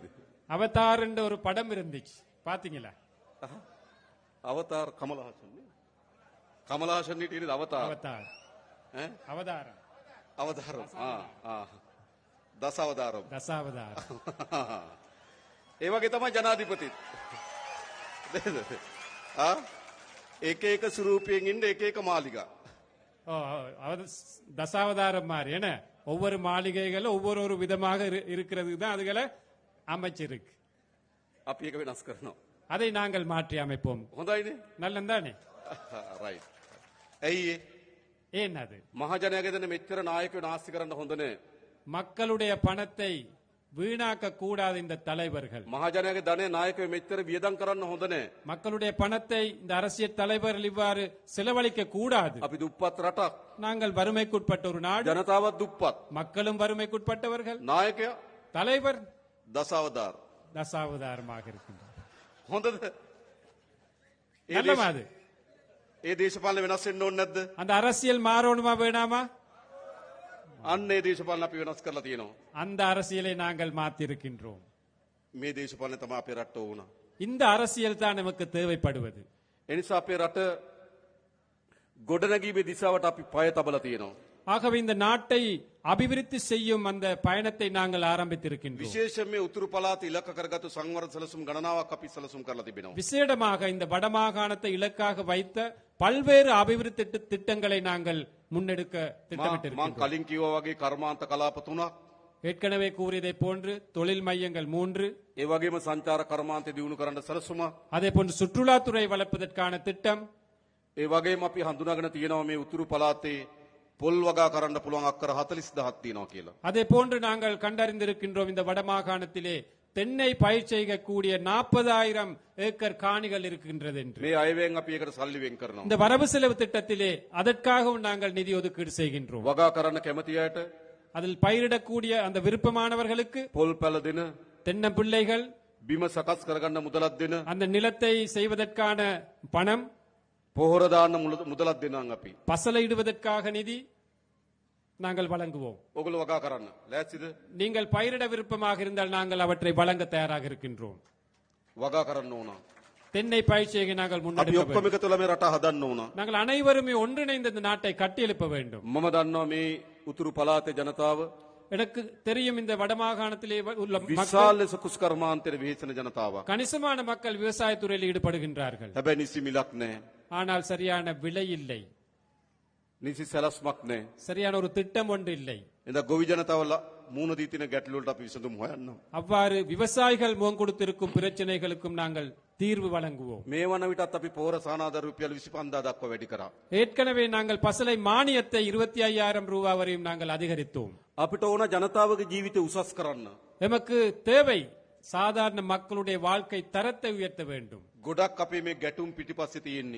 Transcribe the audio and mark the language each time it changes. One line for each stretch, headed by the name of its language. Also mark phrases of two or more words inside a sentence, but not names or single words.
Tamil: அவதார் என்ற ஒரு படம் இருந்துச்சு, பாத்தீங்களா?
Sinhala: අවතාර කමලහාසන් නේ? කමලහාසන් හිටියේ නේද අවතාර?
Tamil: அவதார்
Sinhala: ඈ?
Tamil: அவதாரம்,
Sinhala: අවතාරම්. දසවතාරම්.
Tamil: தசாவதாரம்.
Sinhala: ඒ වගේ තමයි ජනාධිපතිත්. එක එක ස්වරූපයෙන් ඉන්න එක එක මාලිගා.
Tamil: தசாவதாரம் மாதிரி என்ன, ஒவ்வொரு மாளிகைகளும் ஒவ்வொரு ஒரு விதமாக இருக்கிறதுக்கு தான் அதுகளை அமைச்சிருக்கு.
Sinhala: අපි ඒක වෙනස් කරනවා.
Tamil: அதை நாங்கள் மாற்றி அமைப்போம்.
Sinhala: හොඳයිනේ.
Tamil: நல்லந்தானே?
Sinhala: රයිට්. ඇයි ඒ?
Tamil: ஏன் அது?
Sinhala: මහජනයාගේ දෙන මෙච්චර නායකයෝ නාස්ති කරන්න හොඳ නෑ.
Tamil: மக்களுடைய பணத்தை வீணாக்க கூடாது இந்த தலைவர்கள்.
Sinhala: මහජනයාගේ ධනය නායකයෝ මෙච්චර වියදම් කරන්න හොඳ නෑ.
Tamil: மக்களுடைய பணத்தை இந்த அரசியல் தலைவர்கள் இவ்வாறு செலவழிக்க கூடாது.
Sinhala: අපි දුප්පත් රටක්.
Tamil: நாங்கள் வறுமைக்குட்பட்ட ஒரு நாடு,
Sinhala: ජනතාවත් දුප්පත්.
Tamil: மக்களும் வறுமைக்குட்பட்டவர்கள்.
Sinhala: නායකයා
Tamil: தலைவர்
Sinhala: දසවතාර.
Tamil: தசாவதாரமாக இருக்கின்றார்.
Sinhala: හොඳද?
Tamil: நல்லமா அது?
Sinhala: ඒ දේශපාලන වෙනස් වෙන්න ඕනේ නැද්ද?
Tamil: அந்த அரசியல் மாறணுமா வேணாமா?
Sinhala: අන්න ඒ දේශපාලන අපි වෙනස් කරලා තියෙනවා.
Tamil: அந்த அரசியலை நாங்கள் மாற்றிருக்கின்றோம்.
Sinhala: මේ දේශපාලන තමයි අපේ රටට ඕන.
Tamil: இந்த அரசியல் தான் நமக்கு தேவைப்படுவது.
Sinhala: ඒ නිසා අපේ රට ගොඩනැගීමේ දිශාවට අපි පය තබලා තියෙනවා.
Tamil: ஆகவே இந்த நாட்டை அபிவிருத்தி செய்யும் அந்த பயணத்தை நாங்கள் ஆரம்பித்திருக்கின்றோம்.
Sinhala: විශේෂයෙන් මේ උතුරු පළාත ඉලක්ක කරගත්තු සංවර්ධන සැලසුම් ගණනාවක් අපි සැලසුම් කරලා තිබෙනවා.
Tamil: விசேடமாக இந்த வடமாகாணத்தை இலக்காக வைத்த பல்வேறு அபிவிருத்தி திட்டங்களை நாங்கள் முன்னெடுக்க
Sinhala: මම
Tamil: திட்டமிட்டிருக்கிறோம்.
Sinhala: කලින් කිව්වා වගේ කර්මාන්ත කලාප තුනක්
Tamil: ஏற்கனவே கூறியதை போன்று தொழில் மையங்கள் 3,
Sinhala: ඒ වගේම සංචාර කර්මාන්තය දියුණු කරන්න සැලසුමක්.
Tamil: அதே போன்று சுற்றுலாத்துறை வளர்ப்பதற்கான திட்டம்,
Sinhala: ඒ වගේම අපි හඳුනාගෙන තියෙනවා මේ උතුරු පළාතේ පොල් වගා කරන්න පුළුවන් අක්කර 40000ක් තියෙනවා කියලා.
Tamil: அதே போன்று நாங்கள் கண்டறிந்திருக்கின்றோம் இந்த வடமாகாணத்திலே தென்னை பயிர் செய்யக்கூடிய 40,000 ஏக்கர் காணிகள் இருக்கின்றது என்று.
Sinhala: මේ අයවැයෙන් අපි ඒකට සල්ලි වෙන් කරනවා.
Tamil: இந்த வரவு செலவு திட்டத்திலே அதற்காகவும் நாங்கள் நிதி ஒதுக்கீடு செய்கின்றோம்.
Sinhala: වගා කරන්න කැමති අයට
Tamil: அதில் பயிரிடக்கூடிய அந்த விருப்பமானவர்களுக்கு
Sinhala: පොල් පැල දෙන,
Tamil: தென்னம்பிள்ளைகள்,
Sinhala: බිම සකස් කරගන්න මුදලක් දෙන,
Tamil: அந்த நிலத்தை செய்வதற்கான பணம்,
Sinhala: පොහොර දාන්න මුදලක් දෙනවා අපි.
Tamil: பசலையிடுவதற்காக நிதி நாங்கள் வழங்குவோம்.
Sinhala: ඔගොල්ලෝ වගා කරන්න. ලෑස්තිද?
Tamil: நீங்கள் பயிரிட விருப்பமாக இருந்தால் நாங்கள் அவற்றை வழங்க தயாராக இருக்கின்றோம்.
Sinhala: වගා කරන්න ඕන.
Tamil: தென்னை பயிர் செய்ய நாங்கள்
Sinhala: අපි
Tamil: முன்னெடுக்க
Sinhala: ඔක්කොම
Tamil: வேண்டும்.
Sinhala: එකතු වෙලා මේ රට හදන්න ඕන.
Tamil: நாங்கள் அனைவருமே ஒன்றிணைந்து இந்த நாட்டை கட்டியெழுப்ப வேண்டும்.
Sinhala: මම දන්නවා මේ උතුරු පළාතේ ජනතාව
Tamil: எனக்கு தெரியும் இந்த வடமாகாணத்திலே உள்ள மக்கள்,
Sinhala: විශාල ලෙස කුස් කර්මාන්තයේ විහිසන ජනතාවක්.
Tamil: கணிசமான மக்கள் விவசாயத்துறையில் ஈடுபடுகின்றார்கள்.
Sinhala: හැබැයි නිසි මිලක් නැහැ.
Tamil: ஆனால் சரியான விலை இல்லை,
Sinhala: නිසි සැලැස්මක් නැහැ.
Tamil: சரியான ஒரு திட்டம் ஒன்று இல்லை.
Sinhala: එඳ ගොවි ජනතාව මූණ දී තියෙන ගැටලු වලට අපි විසඳුම් හොයන්න.
Tamil: அவ்வாறு விவசாயிகள் முகம் கொடுத்திருக்கும் பிரச்சனைகளுக்கும் நாங்கள் தீர்வு வழங்குவோம்.
Sinhala: මේ වන විටත් අපි පොහොර සානාධාර රුපියල් 25000 දක්වා වැඩි කරා.
Tamil: ஏற்கனவே நாங்கள் பசலை மானியத்தை 25,000 ரூபாய் வரையும் நாங்கள் அதிகரித்தோம்.
Sinhala: අපිට ඕන ජනතාවගේ ජීවිතය උසස් කරන්න.
Tamil: எமக்கு தேவை சாதாரண மக்களுடைய வாழ்க்கை தரத்தை உயர்த்த வேண்டும்.
Sinhala: ගොඩක් අපේ මේ ගැටුම් පිටිපස්සේ තියෙන්නේ.